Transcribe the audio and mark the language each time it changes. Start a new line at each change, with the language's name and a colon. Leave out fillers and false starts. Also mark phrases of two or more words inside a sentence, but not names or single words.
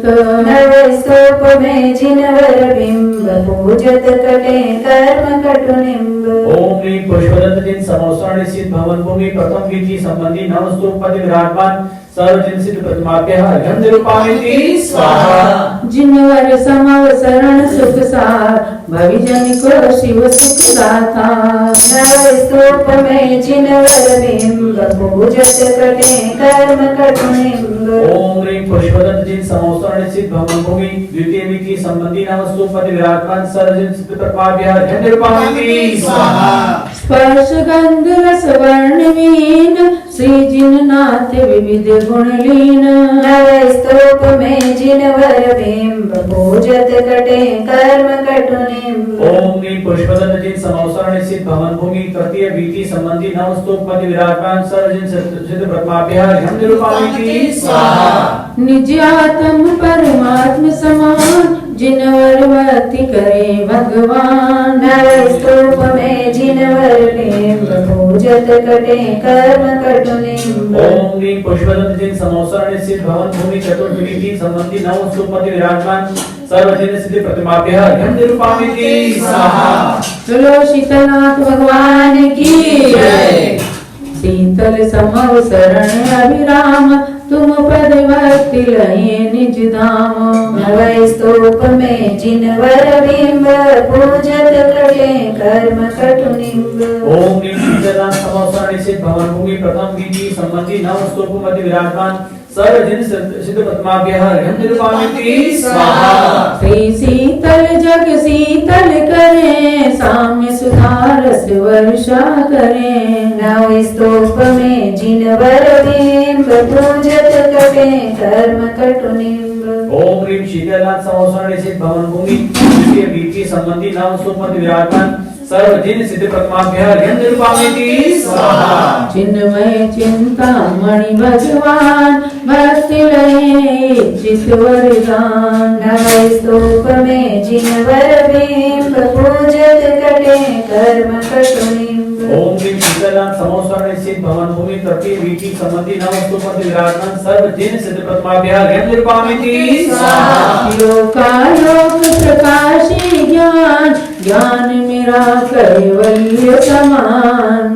Hindi: नव स्तूप में जिनवर बिंब पूजत कटे कर्म कटु निंब।
Sanskrit: ओम ह्रीं पुष्पदंत जिन समोसरण स्थित भवन भूमि प्रथम वीति संबंधी नवस्तूप मध्य विराजमान सर्वजन सिद्ध प्रतिमाभ्यां निरूपामिति स्वाहा।
Hindi: जिनवर समवसरण सुख सार भविजन को शिव सुख दाता। नव स्तूप में जिनवर बिंब पूजत कटे कर्म कटु निंब।
Sanskrit: ओम ह्रीं पुष्पदंत जिन समोसरण स्थित भवन भूमि द्वितीय वीति संबंधी नवस्तूप मध्य विराजमान सर्वजन सिद्ध प्रतिमाभ्यां निरूपामिति स्वाहा।
Hindi: स्पर्श गंध रस वर्ण वीन श्री जिननाथ विविध गुण लीन। नव स्तूप में जिनवर बिंब पूजत कटे कर्म कटु निंब।
Sanskrit: ओम ह्रीं पुष्पदंत जिन समोसरण स्थित भवन भूमि तृतीय वीति संबंधी नवस्तूप मध्य विराजमान सर्वजन सिद्ध प्रतिमाभ्यां निरूपामिति स्वाहा।
Hindi: निज आत्म परमात्म समान जिनवर भक्ति करे भगवान। नव स्तूप में जिनवर बिंब पूजत कटे कर्म कटु निंब।
Sanskrit: ओम ह्रीं पुष्पदंत जिन समोसरण स्थित भवन भूमि चतुर्विधि संबंधी नवस्तूप मध्य विराजमान सर्वजन सिद्ध प्रतिमाभ्यां निरूपामिति स्वाहा।
Hindi: चलो शीतलनाथ भगवान की जय। शीतल समवसरण अभिराम तुम पद भक्ति लहे निज धाम। नव स्तूप में जिनवर बिंब पूजत कटे कर्म कटु निंब।
Sanskrit: ओम ह्रीं शीतलनाथ समोसरण स्थित भवन भूमि प्रथम वीति संबंधी नवस्तूप मध्य विराजमान सर्वजन सिद्ध प्रतिमाभ्यां निरूपामिति स्वाहा।
Hindi: श्री शीतल जग शीतल करे साम्य सुधारस वर्षा करे। नव स्तूप में जिनवर बिंब पूजत कटे कर्म कटु निंब।
Sanskrit: ओम ह्रीं शीतलनाथ समोसरण स्थित भवन भूमि द्वितीय वीति संबंधी नवस्तूप मध्य विराजमान सर्वजन सिद्ध प्रतिमाभ्यां निरूपामिति स्वाहा।
Hindi: चिन्मय चिंतामणि भगवान भक्ति लहे इच्छित वरदान। नव स्तूप में जिनवर बिंब पूजत कटे कर्म कटु निंब।
Sanskrit: ओम ह्रीं शीतलनाथ समोसरण स्थित भवन भूमि तृतीय वीति संबंधी नवस्तूप मध्य विराजमान सर्वजन सिद्ध प्रतिमाभ्यां निरूपामिति स्वाहा।
Hindi: लोकालोक प्रकाशी ज्ञान ज्ञान मेरा कैवल्य समान।